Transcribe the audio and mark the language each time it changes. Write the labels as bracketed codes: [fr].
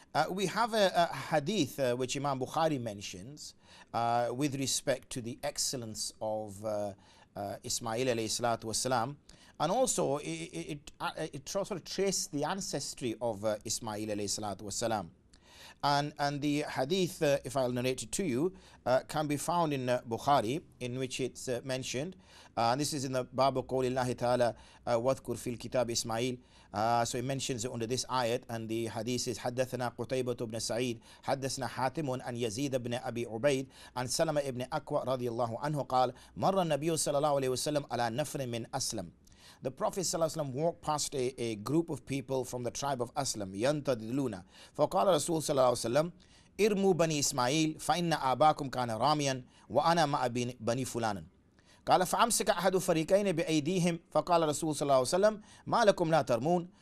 [en] We have a hadith which Imam Bukhari mentions with respect to the excellence of Ismail alayhi salatu wasalam, and also it sort of traces the ancestry of Ismail alayhi salatu wasalam. And the hadith, if I'll narrate it to you, can be found in Bukhari, in which it's mentioned. This is in the Babu Qawlillahi Ta'ala, Wadhkur fil Kitab Ismail. So he mentions it under this ayat, and the hadith is [ar] حدثنا قتيبة بن سعيد حدثنا حاتم عن يزيد بن أبي عبيد عن سلمة بن أكوع رضي الله عنه قال مر النبي صلى الله عليه وسلم على نفر من أسلم. [en] The Prophet ﷺ walked past a group of people from the tribe of Aslam, [ar] ينتظرون. فقال رسول صلى الله عليه وسلم ارموا بني إسماعيل فإن آباكم كان راميا وأنا مع بني فلان. قال فأمسك أحد فريقين بأيديهم فقال رسول صلى الله عليه وسلم ما لكم لا ترمون.